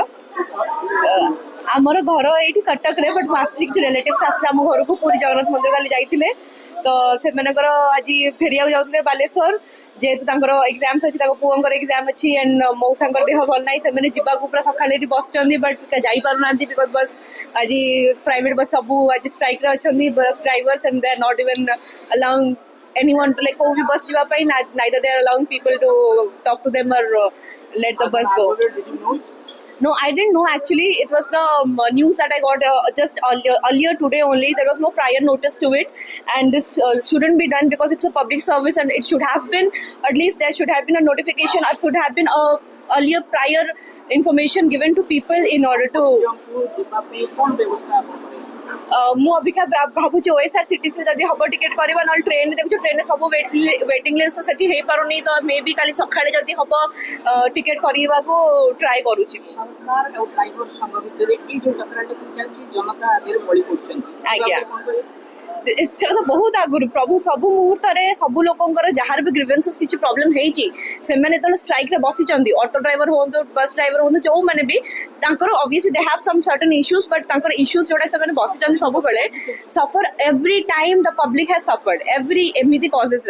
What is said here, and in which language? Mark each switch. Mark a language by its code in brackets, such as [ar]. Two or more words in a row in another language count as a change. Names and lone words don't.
[or] ଆମର ଘର ଏଇଠି କଟକରେ ବଟ୍ ମାସିକ ରିଲେଟିଭ୍ସ ଆସିଲେ ଆମ ଘରକୁ, ପୁରୀ ଜଗନ୍ନାଥ ମନ୍ଦିର କାଲି ଯାଇଥିଲେ ତ ସେମାନଙ୍କର ଆଜି ଫେରିବାକୁ ଯାଉଥିଲେ ବାଲେଶ୍ୱର। ଯେହେତୁ ତାଙ୍କର ଏକ୍ଜାମ୍ସ ଅଛି, ତାଙ୍କ ପୁଅଙ୍କର ଏକ୍ଜାମ୍ ଅଛି ଆଣ୍ଡ ମଉସାଙ୍କର ଦେହ ଭଲ ନାହିଁ, ସେମାନେ ଯିବାକୁ ପୁରା ସକାଳେ ଏଠି ବସିଛନ୍ତି ବଟ୍ ଯାଇପାରୁନାହାନ୍ତି [en] because bus [or] ଆଜି [en] private bus [or] ସବୁ ଆଜି ଷ୍ଟ୍ରାଇକ୍ରେ ଅଛନ୍ତି। [en] bus drivers and they are not even allowing anyone to like [hi] कोई भी बस [or] ଯିବା ପାଇଁ, [en] neither they are allowing people to talk to them or let the bus go. No, I didn't know actually. It was the news that I got just earlier today only. There was no prior notice to it, and this shouldn't be done because it's a public service, and it should have been, at least there should have been a notification or should have been a earlier prior information given to people in order to. [or] ମୁଁ ଅବିକା ଭାବୁଛି OSRCTC ଯଦି ହବ ଟିକେଟ୍ କରିବା, ନହେଲେ ଟ୍ରେନ୍ରେ ଦେଖୁଛୁ ଟ୍ରେନ୍ରେ ସବୁ [en] waiting list [or] ତ ସେଠି ହେଇପାରୁନି, ତ ମେ ବି କାଲି ସକାଳେ ଯଦି ହବ ଟିକେଟ୍ କରିବାକୁ ଟ୍ରାଏ କରୁଛି। ଆଜ୍ଞା ସେଟା ତ ବହୁତ ଆଗରୁ ପ୍ରଭୁ ସବୁ ମୁହୂର୍ତ୍ତରେ ସବୁ ଲୋକଙ୍କର ଯାହାର ବି ଗ୍ରିଭେନ୍ସେସ୍ କିଛି ପ୍ରୋବ୍ଲେମ୍ ହେଇଛି ସେମାନେ ଯେତେବେଳେ ଷ୍ଟ୍ରାଇକ୍ରେ ବସିଛନ୍ତି, [en] auto driver [or] ହୁଅନ୍ତୁ [en] bus driver [or] ହୁଅନ୍ତୁ ଯୋଉମାନେ ବି, ତାଙ୍କର [en] obviously they have some certain issues but [or] ତାଙ୍କର ଇସ୍ୟୁଜ୍ ଯୋଉଟା ସେମାନେ ବସିଛନ୍ତି ସବୁବେଳେ [en] suffer every time the public has suffered every [or] ଏମିତି କଜେସ୍ରେ।